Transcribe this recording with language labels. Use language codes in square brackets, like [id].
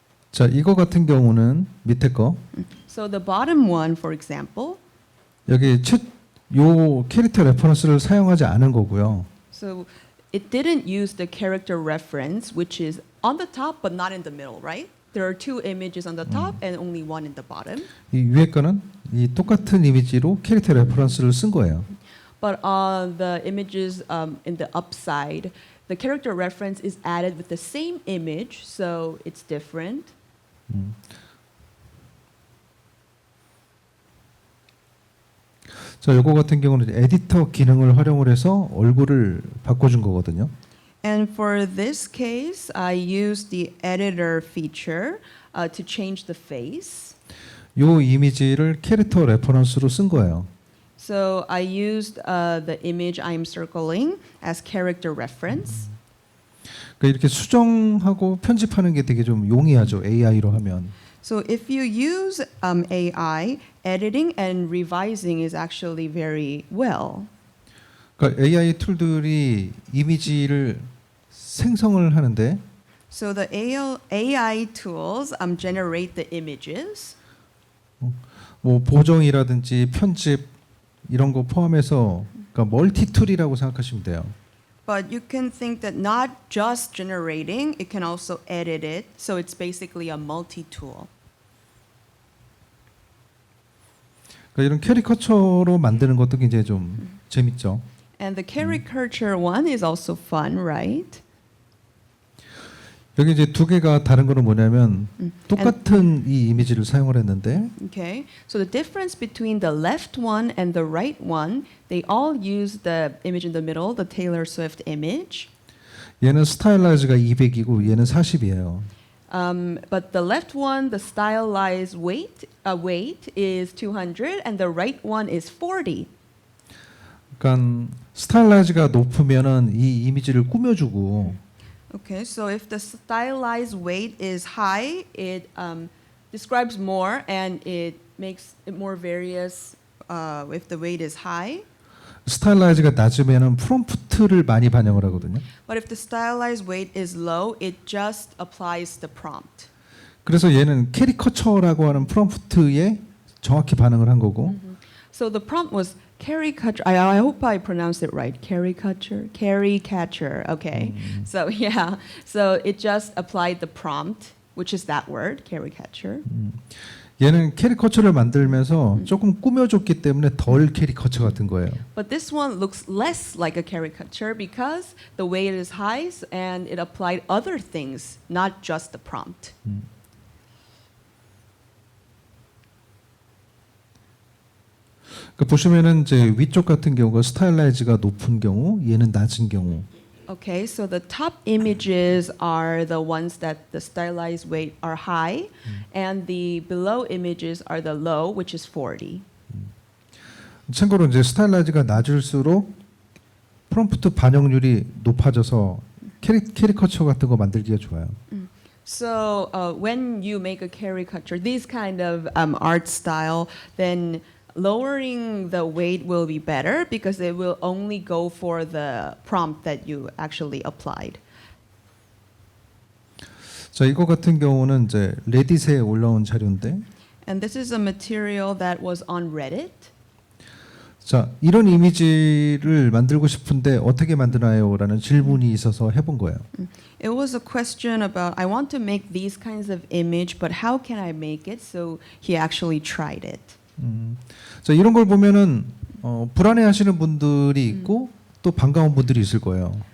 [ko] 자, 이거 같은 경우는 밑에 거 [en] So the bottom one, for example, [ko] 여기 요 캐릭터 레퍼런스를 사용하지 않은 거고요. [en] so it didn't use the character reference, which is on the top but not in the middle, right? There are two images on the top and only one in the bottom. [ko] 이 위에 거는 이 똑같은 이미지로 캐릭터 레퍼런스를 쓴 거예요. [en] But on the images in the upside, the character reference is added with the same image, so it's different. [ko] 자, 요거 같은 경우는 이제 에디터 기능을 활용을 해서 얼굴을 바꿔준 거거든요. [en] And for this case, I used the editor feature to change the face. [ko] 요 이미지를 캐릭터 레퍼런스로 쓴 거예요. [en] So I used the image I'm circling as character reference. [ko] 그러니까 이렇게 수정하고 편집하는 게 되게 좀 용이하죠. AI로 하면. [en] So if you use AI, editing and revising is actually very well. [ko] 그러니까 AI 툴들이 이미지를 생성을 하는데 [en] So the AI tools generate the images. [ko] 뭐 보정이라든지 편집 이런 거 포함해서 그러니까 멀티 툴이라고 생각하시면 돼요. [en] But you can think that not just generating, it can also edit it. So it's basically a multi-tool. [ko] 그러니까 이런 캐리커처로 만드는 것도 굉장히 좀 재밌죠. [en] And the caricature one is also fun, right? [ko] 여기 이제 두 개가 다른 거는 뭐냐면 똑같은 이 이미지를 사용을 했는데 [en] Okay, so the difference between the left one and the right one, they all use the image in the middle, the Taylor Swift image. [ko] 얘는 스타일라이즈가 200이고 얘는 40이에요. [en] But the left one, the stylized weight is 200, and the right one is 40. [ko] 그러니까 스타일라이즈가 높으면은 이 이미지를 꾸며주고 [en] Okay, so if the stylized weight is high, it describes more and it makes it more various if the weight is high. [ko] 스타일라이즈가 낮으면은 프롬프트를 많이 반영을 하거든요. [en] But if the stylized weight is low, it just applies the prompt. [ko] 그래서 얘는 캐리커처라고 하는 프롬프트에 정확히 반응을 한 거고 [en] So the prompt was caricature. I hope I pronounced it right. Caricature. Okay. So yeah. So it just applied the prompt, which is that word, caricature. [ko] 얘는 캐리커처를 만들면서 조금 꾸며줬기 때문에 덜 캐리커처 같은 거예요. [en] But this one looks less like a caricature because the weight is high and it applied other things, not just the prompt. [ko] 그 보시면은 이제 위쪽 같은 경우가 스타일라이즈가 높은 경우, 얘는 낮은 경우. [en] Okay, so the top images are the ones that the stylized weight are high, and the below images are the low, which is 40. [ko] 참고로 이제 스타일라이즈가 낮을수록 프롬프트 반영률이 높아져서 캐리커처 같은 거 만들기가 좋아요. [en] So when you make a caricature, this kind of art style, then lowering the weight will be better because it will only go for the prompt that you actually applied. [ko] 자, 이거 같은 경우는 이제 레딧에 올라온 자료인데, [en] And this is a material that was on Reddit. [ko] 자, 이런 이미지를 만들고 싶은데 어떻게 만드나요?라는 질문이 있어서 해본 거예요. [en] It was a question about I want to make these kinds of image, but how can I make it? So he actually tried it. [ko] 자, 이런 걸 보면은 불안해하시는 분들이 있고 또 반가운 분들이 있을 거예요.